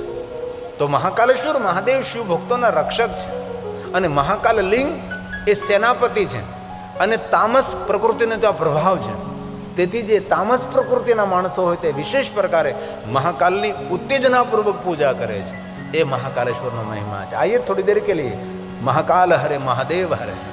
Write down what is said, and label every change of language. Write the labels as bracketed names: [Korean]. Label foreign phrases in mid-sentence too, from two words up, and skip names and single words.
[Gujarati] તો મહાકાલેશ્વર મહાદેવ શિવ ભક્તોના રક્ષક છે અને મહાકાલ લિંગ એ સેનાપતિ છે અને તામસ પ્રકૃતિનો ત્યાં પ્રભાવ છે. તેથી જે તામસ પ્રકૃતિના માણસો હોય તે વિશેષ પ્રકારે મહાકાલની ઉત્તેજનાપૂર્વક પૂજા કરે છે. એ મહાકાલેશ્વરનો મહિમા છે. [Hindi] આइए थोड़ी देर के लिए महाकाल हरे महादेव हरे.